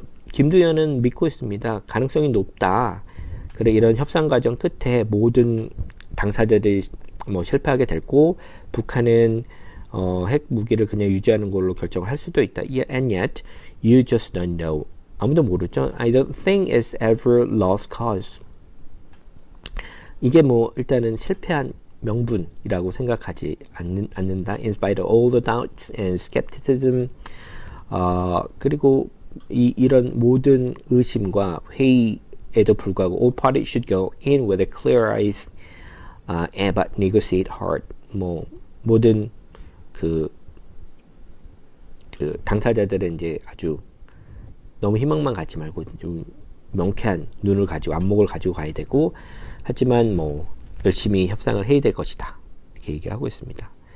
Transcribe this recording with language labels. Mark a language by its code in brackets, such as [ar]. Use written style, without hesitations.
[ko] 김두현은 믿고 있습니다. 가능성이 높다. 그래 이런 협상 과정 끝에 모든 당사자들이 뭐 실패하게 됐고 북한은 핵 무기를 그냥 유지하는 걸로 결정을 할 수도 있다. [en] And yet, you just don't know. [ko] 아무도 모르죠. [en] I don't think it's ever lost cause. [ko] 이게 뭐 일단은 실패한 명분이라고 생각하지 않는다. [en] In spite of all the doubts and skepticism. [ko] 그리고 이런 모든 의심과 회의에도 불구하고 [en] all parties should go in with a clear eyes but negotiate hard. [ko] 뭐 모든 그 당사자들은 이제 아주 너무 희망만 갖지 말고 좀 명쾌한 눈을 가지고 안목을 가지고 가야 되고 하지만 뭐 열심히 협상을 해야 될 것이다 이렇게 얘기하고 있습니다.